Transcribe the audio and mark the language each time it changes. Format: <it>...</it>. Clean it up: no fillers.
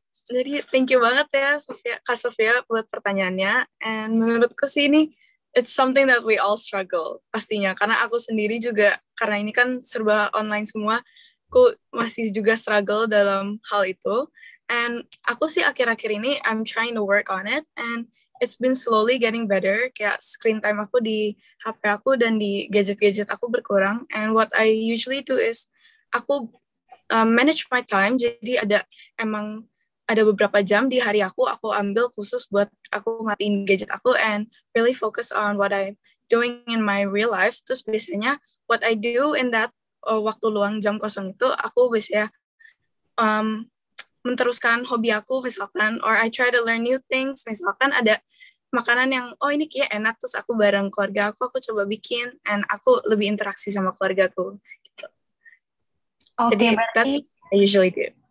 <id>Jadi</id> <en>thank you</en> <id>banget ya Kak Sofia buat pertanyaannya.</id> <en>And</en> <id>menurutku sih ini</id> <en>it's something that we all struggle</en> <id>pastinya. Karena aku sendiri juga, karena ini kan serba online semua, aku masih juga struggle dalam hal itu.</id> <en>And</en> <id>aku sih akhir-akhir ini</id> <en>I'm trying to work on it, and it's been slowly getting better.</en> <id>Kayak screen time aku di HP aku dan di gadget-gadget aku berkurang.</id> <en>And what I usually do is aku manage my time.</en> <id>Jadi ada beberapa jam di hari aku ambil khusus buat aku matiin gadget aku</id> <en>and really focus on what I'm doing in my real life.</en> <id>Terus biasanya</id> <en>what I do in that</en> <id>waktu luang jam kosong itu, aku biasanya meneruskan hobi aku misalkan,</id> <en>or I try to learn new things.</en> <id>Misalkan ada makanan yang ini kayak enak, terus aku bareng keluarga aku coba bikin, and aku lebih interaksi sama keluarga aku gitu. Jadi</id> <en>that's what I usually do.</en>